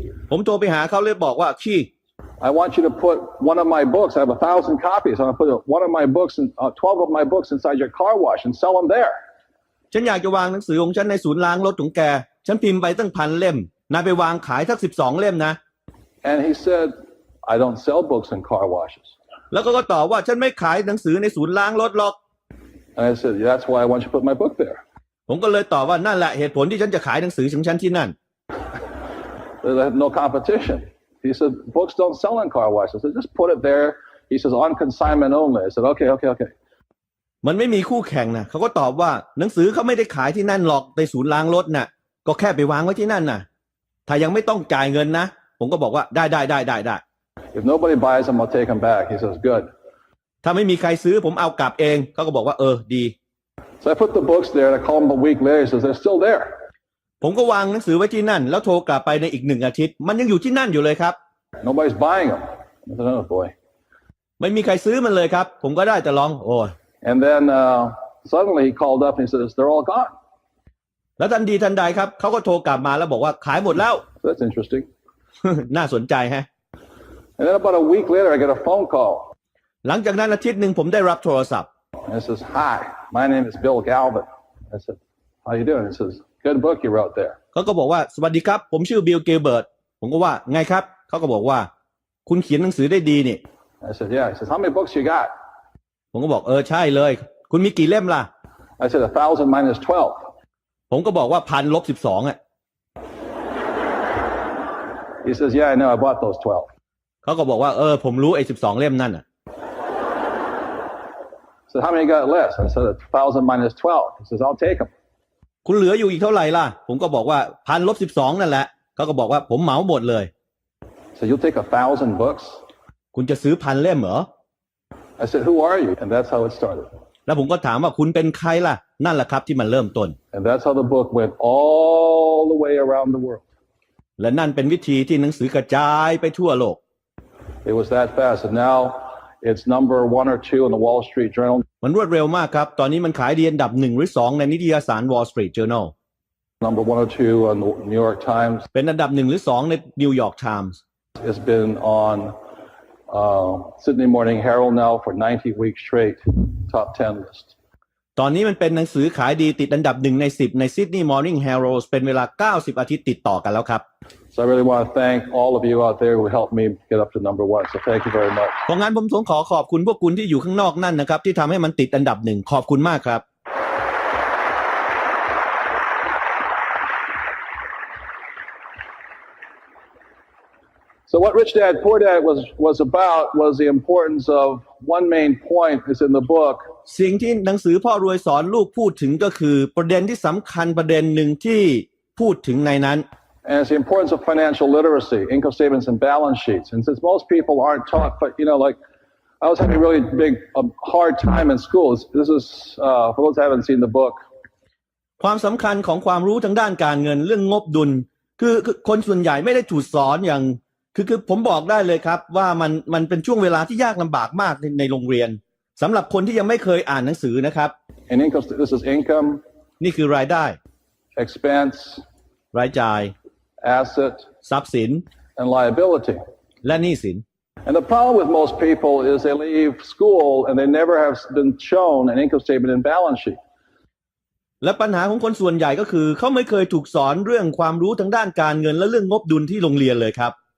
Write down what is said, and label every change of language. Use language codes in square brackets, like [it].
[th] ผมโทรไปหาเขาเลยบอกว่าคี [en] I want you to put one of my books. I have 1,000 copies. I'm going to put one of my books, 12 of my books inside your car wash and sell them there." [th] ฉันอยากจะวางหนังสือของฉันในศูนย์ล้างรถของแกฉันพิมพ์ไปตั้ง1,000 เล่มนายไปวางขายสัก12 เล่มนะ [en] And he said, "I don't sell books in car washes." [th] แล้วก็ตอบว่าฉันไม่ขายหนังสือในศูนย์ล้างรถหรอก [en] And I said, "Yeah, that's why I want you to put my book there." [th] ผมก็เลยตอบว่านั่นแหละเหตุผลที่ฉันจะขายหนังสือของฉันที่นั่น [en] There's no competition. He said, "Books don't sell in car washes." I said, "Just put it there." He says, "On consignment only." I said, "Okay." [th] มันไม่มีคู่แข่งนะเขาก็ตอบว่าหนังสือเขาไม่ได้ขายที่นั่นหรอกในศูนย์ล้างรถน่ะก็แค่ไปวางไว้ที่นั่นน่ะถ้ายังไม่ต้องจ่ายเงินนะผมก็บอกว่าได้ [en] If nobody buys them, I'll take them back. He says, "Good." [th] ถ้าไม่มีใครซื้อผมเอากลับเองเขาก็บอกว่าดี [en] So I put the books there and I called him a week later. He says, "They're still there." [th] ผมก็วางหนังสือไว้ที่นั่นแล้วโทรกลับไปในอีก1 อาทิตย์มันยังอยู่ที่นั่นอยู่เลยครับ [en] Nobody's buying them. I said, "Oh boy." [th] ไม่มีใครซื้อมันเลยครับผมก็ได้แต่ร้องโอ้ย [en] And then suddenly he called up and he says, "They're all gone." [th] แล้วทันทีทันใดครับเขาก็โทรกลับมาแล้วบอกว่าขายหมดแล้ว [en] So that's interesting. [th] น่าสนใจฮะ [en] And then about a week later, I get a phone call. [th] หลังจากนั้นอาทิตย์หนึ่งผมได้รับโทรศัพท์ [en] And it says, "Hi, my name is Bill Galvin." I said, "How you doing?" It says, "Good book you wrote there." [th] เขาก็บอกว่าสวัสดีครับผมชื่อบิลเกลเบิร์ตผมก็ว่าไงครับเขาก็บอกว่าคุณเขียนหนังสือได้ดีนี่ [en] I said, "Yeah." He says, "How many books you got?" [th] ผมก็บอกใช่เลยคุณมีกี่เล่มล่ะ [en] I said, 1,000 minus 12. [th] ผมก็บอกว่า1,000 ลบ 12อ่ะ [en] He says, "Yeah, I know. I bought those 12." [th] เขาก็บอกว่าผมรู้ไอ้12 เล่มนั่นอ่ะ [en] I said, "How many you got left?" I said, 1,000 minus 12. He says, "I'll take them." [th] คุณเหลืออยู่อีกเท่าไหร่ล่ะผมก็บอกว่า1,000 ลบ 12นั่นแหละเขาก็บอกว่าผมเหมาหมดเลย [en] So you'll take 1,000 books? [th] คุณจะซื้อ1,000 เล่มเหรอ [en] I said, "Who are you?" And that's how it started. [th] แล้วผมก็ถามว่าคุณเป็นใครล่ะนั่นแหละครับที่มันเริ่มต้น [en] And that's how the book went all the way around the world. [th] และนั่นเป็นวิธีที่หนังสือกระจายไปทั่วโลก [en] It was that fast. And now it's number 1 or 2 in the Wall Street Journal. [th] มันรวดเร็วมากครับตอนนี้มันขายดีอันดับ1 หรือ 2ในนิตยสาร Wall Street Journal [en] Number 1 or 2 on the New York Times. [th] เป็นอันดับ1 หรือ 2ใน New York Times [en] It's been on Sydney Morning Herald now for 90 weeks straight, top 10 list. [th] ตอนนี้มันเป็นหนังสือขายดีติดอันดับ1 ใน 10ใน Sydney Morning Herald เป็นเวลา90 อาทิตย์ติดต่อกันแล้วครับ [en] So I really want to thank all of you out there who helped me get up to number 1. So thank you very much. [th] เพราะงั้นผมขอขอบคุณพวกคุณที่อยู่ข้างนอกนั่นนะครับที่ทำให้มันติดอันดับ1ขอบคุณมากครับ [en] So what Rich Dad, Poor Dad was about was the importance of one main point is in the book. [th] สิ่งที่หนังสือพ่อรวยสอนลูกพูดถึงก็คือประเด็นที่สำคัญประเด็นหนึ่งที่พูดถึงในนั้น [en] And it's the importance of financial literacy, income statements and balance sheets. And since most people aren't taught, but like I was having a really hard time in school. This is for those who haven't seen the book. [th] ความสำคัญของความรู้ทางด้านการเงินเรื่องงบดุลคือคนส่วนใหญ่ไม่ได้ถูกสอนอย่างคือผมบอกได้เลยครับว่ามันเป็นช่วงเวลาที่ยากลำบากมากในโรงเรียนสำหรับคนที่ยังไม่เคยอ่านหนังสือนะครับ [en] And income, this is income. [th] นี่คือรายได้ [en] Expense. [th] รายจ่าย [en] Asset. [th] ทรัพย์สิน [en] And liability. [th] และหนี้สิน [en] And the problem with most people is they leave school and they never have been shown an income statement and balance sheet. [th] และปัญหาของคนส่วนใหญ่ก็คือเขาไม่เคยถูกสอนเรื่องความรู้ทางด้านการเงินและเรื่องงบดุลที่โรงเรียนเลยครับ